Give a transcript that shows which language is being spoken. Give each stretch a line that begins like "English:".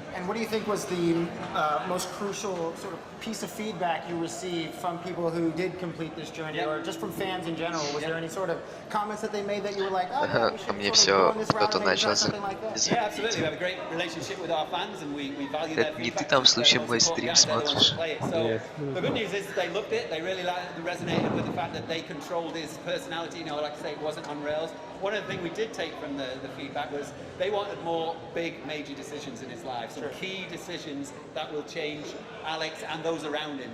English: And what do you think was the most crucial sort of piece of feedback you received from people who did complete this journey, or just from fans in general? Was there any sort of comments that they made that you were like, oh, yeah, we should sort of go on this route and maybe try something like that? Yeah, absolutely. We have a great relationship with our fans, and we value their
Russian: Не ты там случаем мой стрим смотришь.
English: So the good news is they loved it. They really resonated with the fact that they controlled his personality. You know, like I say, it wasn't on rails. One of the things we did take from the feedback was they wanted more big major decisions in his life, some key decisions that will change Alex and those around him.